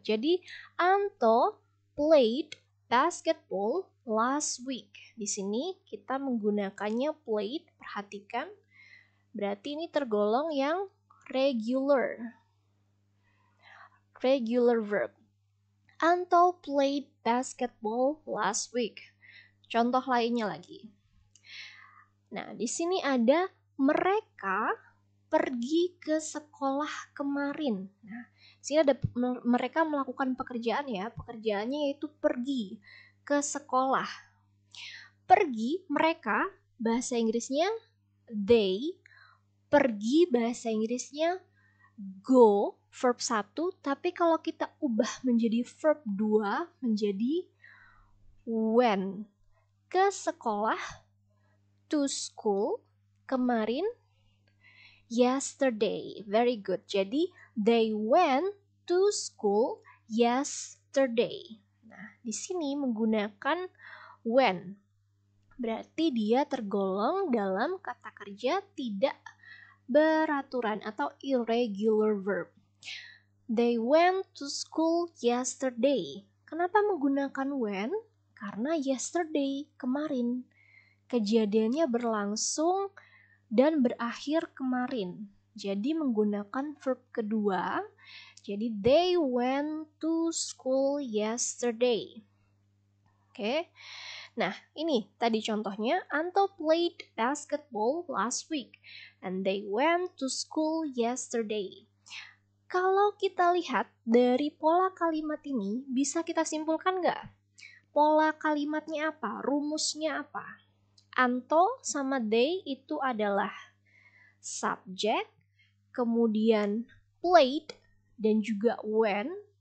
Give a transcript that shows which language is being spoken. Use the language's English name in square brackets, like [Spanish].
[English] Jadi Anto played basketball last week. [Indonesian] Di sini kita menggunakannya played, perhatikan. Berarti ini tergolong yang regular. [English] Regular verb. Anto played basketball last week. [Indonesian] Contoh lainnya lagi. Nah, di sini ada mereka pergi ke sekolah kemarin. Nah, di sini ada mereka melakukan pekerjaan, ya. Pekerjaannya yaitu pergi ke sekolah. Pergi, mereka, bahasa Inggrisnya they. Pergi, bahasa Inggrisnya go, verb 1. Tapi kalau kita ubah menjadi verb 2, menjadi went. [English] Ke sekolah, to school, kemarin, yesterday. Very good. Jadi they went to school yesterday. [Indonesian] Nah, di sini menggunakan when. Berarti dia tergolong dalam kata kerja tidak beraturan atau irregular verb. [English] They went to school yesterday. [Indonesian] Kenapa menggunakan when? Karena yesterday, kemarin. Kejadiannya berlangsung dan berakhir kemarin. Jadi menggunakan verb kedua. [English] Jadi they went to school yesterday. Oke. Nah, ini tadi contohnya. Anto played basketball last week and they went to school yesterday. [Indonesian] Kalau kita lihat dari pola kalimat ini, bisa kita simpulkan nggak? Pola kalimatnya apa? Rumusnya apa? Anto sama they itu adalah subject, kemudian played, dan juga when.